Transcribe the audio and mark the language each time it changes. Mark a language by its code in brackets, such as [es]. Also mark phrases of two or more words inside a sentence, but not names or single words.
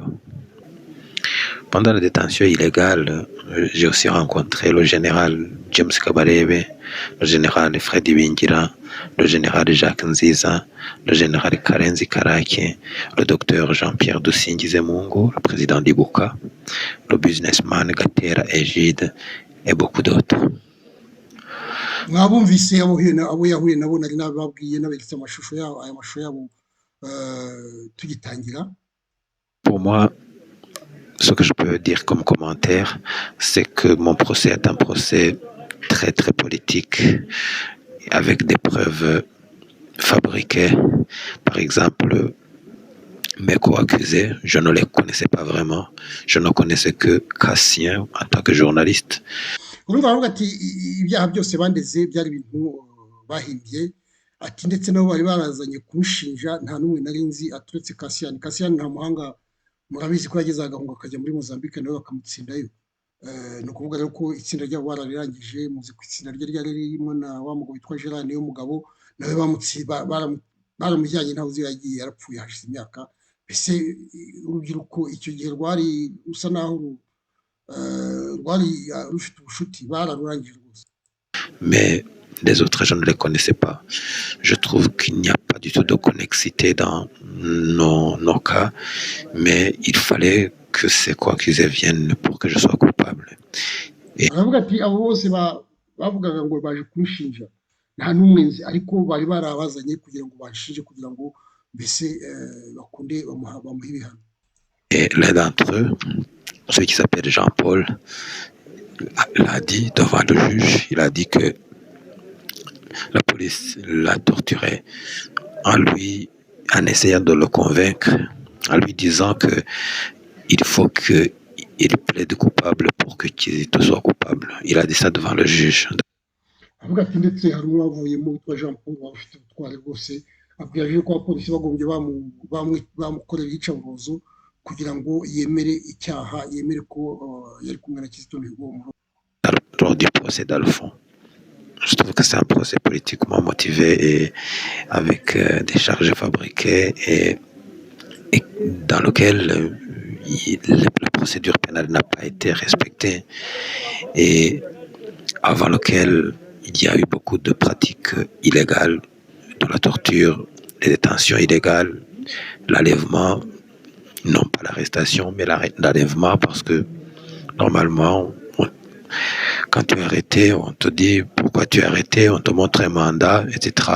[fr] Pendant la détention illégale, j'ai aussi rencontré le général James Kabarebe, le général Freddy Bingira, le général Jacques Nziza, le général Karenzi Karake, le docteur Jean-Pierre Dusingizemungu, le président d'Ibuka, le businessman Gatera Egide et beaucoup d'autres. [rw] Mwabumvise abo yahuye nabo nari nababwiye naberetse amashusho yabo, aya mashusho yabo tugitangira. [fr] Pour moi, ce que je peux dire comme commentaire, c'est que mon procès est un procès très très politique, avec des preuves fabriquées. Par exemple, mes co-accusés, je ne les connaissais pas vraiment. Je ne connaissais que Cassien en tant que journaliste. [rw] Urumva aravuga ati ibyaha byose bandeze byari ibintu bahimbye, ati ndetse nabo bari barazanye kumushinja nta n'umwe nari nzi aturetse Cassien. Cassien nta muhanga, murabizi ko yageze agahunga akajya muri Mozambique nawe bakamutsindayo. ni ukuvuga rero ko itsinda ryabo bararirangije, muzi ko itsinda rye ryari ririmo na wa mugabo witwa Gerard Niyomugabo, nawe baramujyanye ntawe uzi yagiye, yarapfuye hashize imyaka. Mbese urubyiruko icyo gihe rwari rusa naho rwari rufite ubucuti, bararurangije rwose. [fr] Mais les autres, je ne les connaissais pas. Je trouve qu'il n'y a pas du tout de connexité dans nos cas, mais il fallait que ces accusés viennent pour que je sois coupable. [rw] aravuga ati abo bose bavugaga ngo baje kumushinja nta n'umwe nzi, ariko bari barabazanye kugira ngo bashinje, kugira ngo mbese bakunde bamuhe ibihano. [fr] Et l'un d'entre eux, celui qui s'appelle Jean-Paul, l'a dit devant le juge. Il a dit que la police l'a torturé en essayant de le convaincre, en lui disant que il faut qu'il plaide coupable pour que Kizito soit coupable. Il a dit ça devant le juge. [rw] avuga ati ndetse hari uwavuyemo witwa Jean Paul waba ufite ubutwari rwose, abwira ko abapolisi bagombye bamukorera iyicarubozo kugira ngo yemere icyaha, yemere ko yari kumwe na Kizito Mihigo. [fr] Lors du procès dans le fond, je trouve que c'est un procès politiquement motivé et avec des charges fabriquées et dans lequel la procédure pénale n'a pas été respectée et avant lequel il y a eu beaucoup de pratiques illégales, de la torture, des détentions illégales, l'enlèvement, non pas l'arrestation, mais l'enlèvement, parce que normalement, quand tu es arrêté, on te dit pourquoi tu es arrêté, on te montre un mandat, etc.